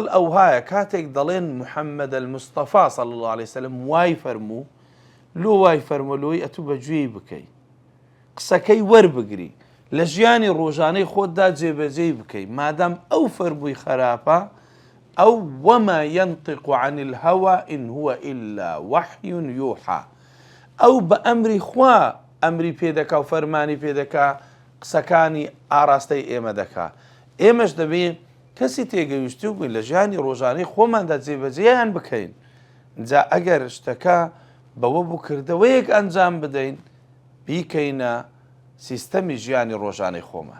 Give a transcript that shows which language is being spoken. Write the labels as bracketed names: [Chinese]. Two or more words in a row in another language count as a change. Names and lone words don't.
[Central Kurdish] ئەو هایە کاتێک دەڵێن محەممەد المستەفا [Arabic] صلی الله عليه وسلم [Central Kurdish] وای فەرموو، لۆ وای فەرمۆلۆی ئەتوو بەگوێی بکەی، قسەکەی وەربگری، لە ژیانی ڕۆژانەی خۆتدا جێبەجێی بکەی، مادام ئەو فەرمووی خراپە، ئەو [Arabic] وەما ينطق عن الهوى إن هو إلا وحي يوحى، [Central Kurdish] ئەو بە ئەمری خوا ئەمری پێدەکا و فەرمانی پێدەکا، قسەکانی ئاراستەی ئێمە دەکا. ئێمەش دەبێت کەسی تێگەویستی و بووین لە ژیانی ڕۆژانەی خۆماندا جێبەجێیان بکەین. جا ئەگەر شتەکە بەوە بوو کردەوەیەک ئەنجام بدەین، بیکەینە سیستەمی ژیانی ڕۆژانەی خۆمان.